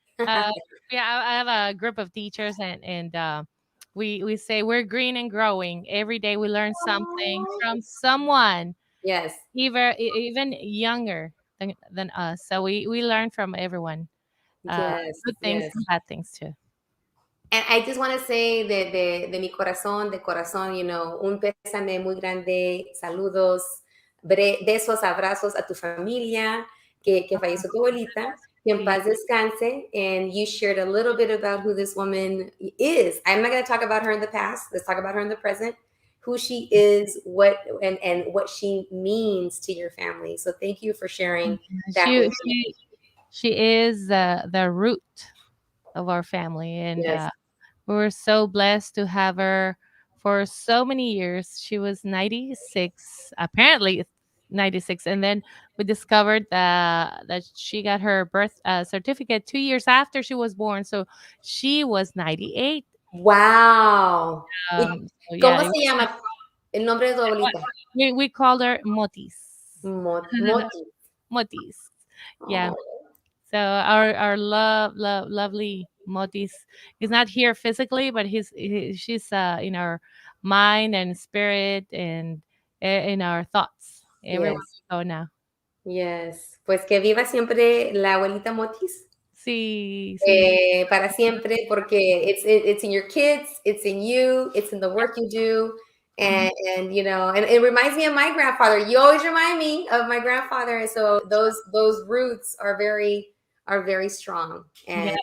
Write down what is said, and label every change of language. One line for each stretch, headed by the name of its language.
English: Yeah, I have a group of teachers, and we say we're green and growing. Every day we learn something from someone, Yes. even younger than us. So we learn from everyone. Yes, Good things yes. and bad things too. And I just want to say
Spanish: de mi corazón, de corazón, un pésame muy grande, saludos, besos, abrazos a tu familia, que falleció tu abuelita, que en paz descanse.
English: And you shared a little bit about who this woman is. I'm not going to talk about her in the past. Let's talk about her in the present. who she is, and what she means to your family. So thank you for sharing that She with me. she she is the root of our family, and Yes. we were so blessed to have her for so many years. She was 96, apparently 96, and then we discovered that she got her birth certificate 2 years after she was born, so she was 98. Wow.
Spanish: ¿Y
English: So yeah,
Spanish: cómo se llama el nombre de tu abuelita?
English: we called her Motis. Moti. Motis. Yeah. Oh, So our lovely Motis is not here physically, but she's in our mind and spirit, and in our thoughts everywhere yes. we go now. Yes.
Spanish: Pues que viva siempre la abuelita Motis. Sí, sí. Para siempre, porque
English: it's in your kids, it's in you, it's in the work you do, Mhm. and you know, and it reminds me of my grandfather. You always remind me of my grandfather, and so those roots are very strong. Yeah,